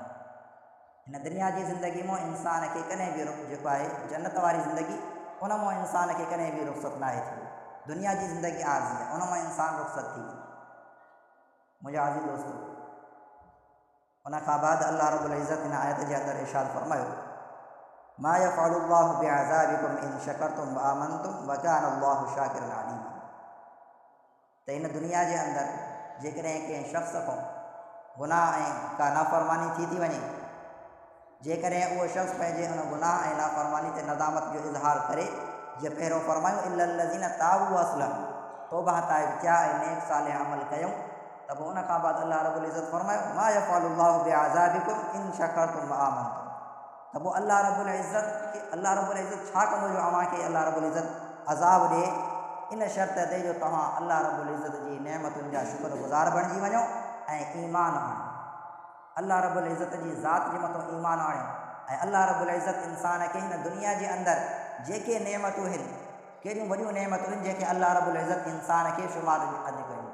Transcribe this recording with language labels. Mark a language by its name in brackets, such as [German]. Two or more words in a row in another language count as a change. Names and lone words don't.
[Sindhi] हिन दुनिया जी ज़िंदगी मां इंसान खे कॾहिं बि जेको आहे जन्नत वारी ज़िंदगी उन मां इंसान खे कॾहिं बि रुख़्सत न आहे थी। दुनिया जी ज़िंदगी आरज़ी आहे, उन मां इंसान रुख़्सत थी वेंदो। मुंहिंजा आज़ीज़ दोस्तो, उन खां बाद अल्लाह रब्बुल इज़्ज़त हिन आयत जे अंदरि इरशाद फरमायो, [Arabic] ما يفعل الله بعذابكم إن شكرتم وآمنتم وكان الله شاكرا عليما. [Sindhi] त हिन दुनिया जे अंदरि जेकॾहिं कंहिं शख़्स खां गुनाह ऐं का नाफ़रमानी थी वञे, जेकॾहिं उहो शख़्स पंहिंजे उन गुनाह ऐं नाफ़रमानी ते नदामत जो इज़हार करे, जीअं पहिरियों फरमायो [Arabic] إلا الذين تابوا وأسلموا, [Sindhi] तौबा ताइब थिया ऐं नेक सालिह अमल कयूं, त पोइ उन खां बाद अल्लाह रब्बुल इज़्ज़त फरमायो [Arabic] ما يفعل الله بعذابكم إن شكرتم وآمنتم. [Sindhi] त पोइ अल्लाह रब्बुल इज़्ज़त छा कंदो जो अव्हांखे अल्लाह रब्बुल इज़्ज़त अज़ाब ॾिए? इन शर्त ते जो तव्हां अल्लाह रब्बुल इज़्ज़त जी नेमतुनि जा शुक्रगुज़ार बणिजी वञो ऐं ईमान आणो। अल्लाह रब्बुल इज़्ज़त जी ज़ात जे मथां ईमान आणियो ऐं अल्लाह रब्बुल इज़्ज़त इंसान खे हिन दुनिया जे अंदरि जेके नेमतूं आहिनि, कहिड़ियूं वॾियूं नेमतूं आहिनि जेके अल्लाह रब्बुल इज़्ज़त इंसान खे शुमार अॼु कयूं।